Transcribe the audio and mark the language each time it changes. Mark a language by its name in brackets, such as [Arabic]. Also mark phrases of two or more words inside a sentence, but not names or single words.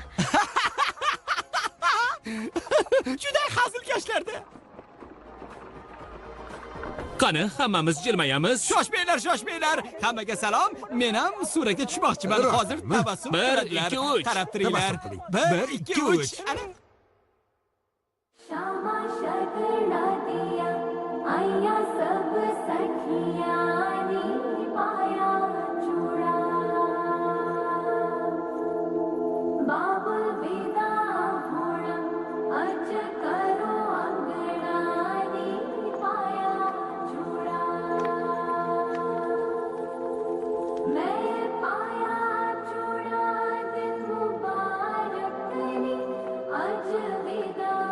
[Uzbek] Juda hazilkashlarda. Qani, hammamiz jilmayamiz. Shoshmanglar. Hammaga salom. Men ham suratga tushmoqchiman. Hozir tabassum 1, 2, 3. Qarab turinglar. 1, 2, 3. [Punjabi] ਸ਼ਿਆਮਾ ਸ਼ਗਨਾ ਦਿਆ ਆਇਆ ਸਬ ਸਖੀਆਂ ਨੇ ਪਾਇਆ ਚੂੜਾ ਬਾਬੁਲ ਵਿਦਾ ਹੋਣਾ ਅੱਜ ਕਰੋ ਅੰਗਣਾ ਨੇ ਪਾਇਆ ਚੂੜਾ ਮੈਂ ਪਾਇਆ ਚੂੜਾ ਦਿਨ ਮੁਬਾਰਕ ਨੇ ਅੱਜ ਵਿਦਾ